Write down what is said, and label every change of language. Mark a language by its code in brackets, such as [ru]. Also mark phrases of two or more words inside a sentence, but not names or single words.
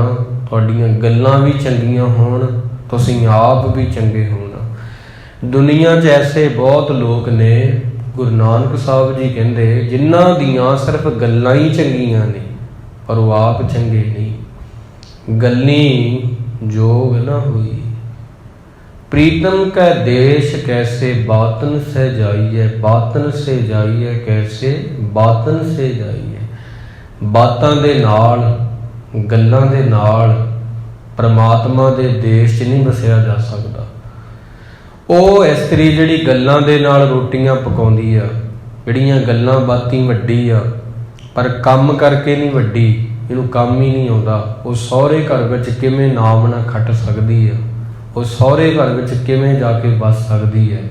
[pa] ਤੁਹਾਡੀਆਂ ਗੱਲਾਂ ਵੀ ਚੰਗੀਆਂ ਹੋਣ, ਤੁਸੀਂ ਆਪ ਵੀ ਚੰਗੇ ਹੋਣਾ। ਦੁਨੀਆ 'ਚ ਐਸੇ ਬਹੁਤ ਲੋਕ ਨੇ, ਗੁਰੂ ਨਾਨਕ ਸਾਹਿਬ ਜੀ ਕਹਿੰਦੇ ਜਿਨ੍ਹਾਂ ਦੀਆਂ ਸਿਰਫ ਗੱਲਾਂ ਹੀ ਚੰਗੀਆਂ ਨੇ ਪਰ ਉਹ ਆਪ ਚੰਗੇ ਨਹੀਂ। ਗੱਲੀ ਜੋਗ ਨਾ ਹੋਈ। [hi] प्रीतम का देश कैसे बातन से जाइए, बातन से जाइए कैसे बातन से जाइए। [pa] ਬਾਤਾਂ ਦੇ ਨਾਲ ਗੱਲਾਂ ਦੇ ਨਾਲ ਪਰਮਾਤਮਾ ਦੇ ਦੇਸ਼ 'ਚ ਨਹੀਂ ਬਸਿਆ ਜਾ ਸਕਦਾ। ਉਹ ਇਸਤਰੀ ਜਿਹੜੀ ਗੱਲਾਂ ਦੇ ਨਾਲ ਰੋਟੀਆਂ ਪਕਾਉਂਦੀ ਆ, ਜਿਹੜੀਆਂ ਗੱਲਾਂ ਬਾਤੀ ਵੱਡੀ ਆ ਪਰ ਕੰਮ ਕਰਕੇ ਨਹੀਂ ਵੱਡੀ, ਇਹਨੂੰ ਕੰਮ ਹੀ ਨਹੀਂ ਆਉਂਦਾ, ਉਹ ਸਹੁਰੇ ਘਰ ਵਿੱਚ ਕਿਵੇਂ ਨਾਮ ਨਾ ਖੱਟ ਸਕਦੀ ਆ, ਉਹ ਸਹੁਰੇ ਘਰ ਵਿੱਚ ਕਿਵੇਂ ਜਾ ਕੇ ਵੱਸ ਸਕਦੀ ਹੈ।